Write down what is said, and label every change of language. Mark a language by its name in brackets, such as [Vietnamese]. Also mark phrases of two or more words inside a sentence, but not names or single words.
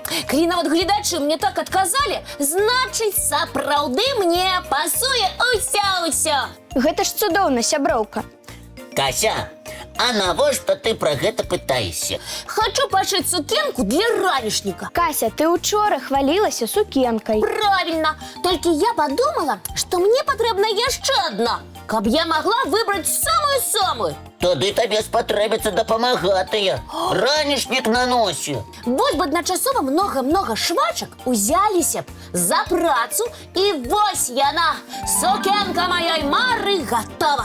[Belarusian] Калі нават гледачы мне так адказалі, значыць, сапраўды мне пасуе ўсё-ўсё. Гэта ж цудоўна, сяброўка. Кася, а навошта ты пра гэта пытаешся? [Russian] Хочу пошить сукенку для ранешника. [Belarusian] Кася, ты учора хвалілася сукенкай. [Russian] Правильно, только я подумала, что мне потребна яшчэ одна, каб я могла выбрать самую-самую. [Belarusian] Тады табе спатрэбіцца дапамагатыя. Ранішнік на носе. Вось бы адначасова много-много швачак узяліся б за працу, і вось яна, сукенка маёй мары готова.